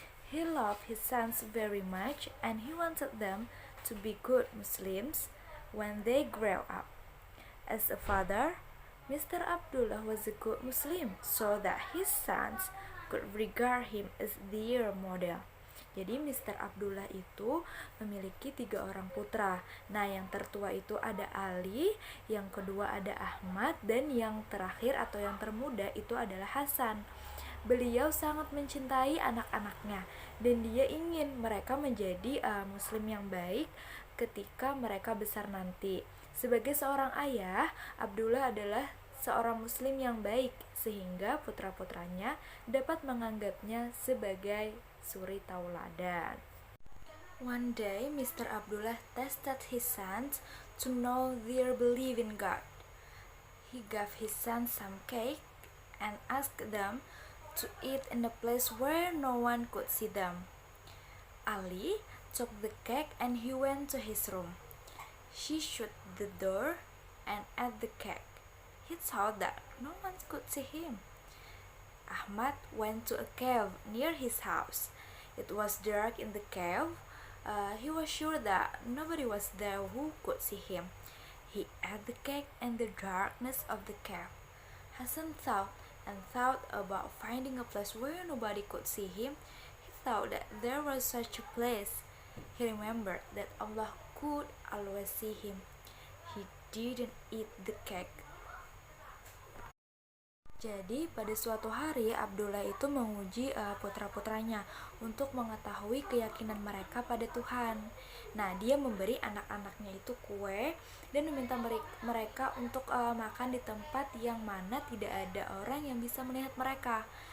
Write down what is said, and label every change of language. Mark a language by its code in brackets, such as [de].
[en] He loved his sons very much and he wanted them to be good Muslims when they grow up. As a father, Mr. Abdullah was a good Muslim so that his sons could regard him as their model. [id] Jadi Mr. Abdullah itu memiliki 3 orang putra. Nah, yang tertua itu ada Ali, yang kedua ada Ahmad, dan yang terakhir atau yang termuda itu adalah Hasan. Beliau sangat mencintai anak-anaknya dan dia ingin mereka menjadi muslim yang baik ketika mereka besar nanti. Sebagai seorang ayah, Abdullah adalah seorang muslim yang baik sehingga putra-putranya dapat menganggapnya sebagai suri tauladan. [en] One day, Mr. Abdullah tested his sons to know their belief in God. He gave his sons some cake and asked them to eat in a place where no one could see them. Ali took the cake and he went to his room. She shut the door and ate the cake. He thought that no one could see him. Ahmad went to a cave near his house. It was dark in the cave. He was sure that nobody was there who could see him. He ate the cake in the darkness of the cave. Hassan thought and thought about finding a place where nobody could see him. He thought that there was such a place. He remembered that Allah could always see him. He didn't eat the cake. [id] Jadi pada suatu hari Abdullah itu menguji putra-putranya untuk mengetahui keyakinan mereka pada Tuhan. Nah, dia memberi anak-anaknya itu kue dan meminta mereka untuk makan di tempat yang mana tidak ada orang yang bisa melihat mereka.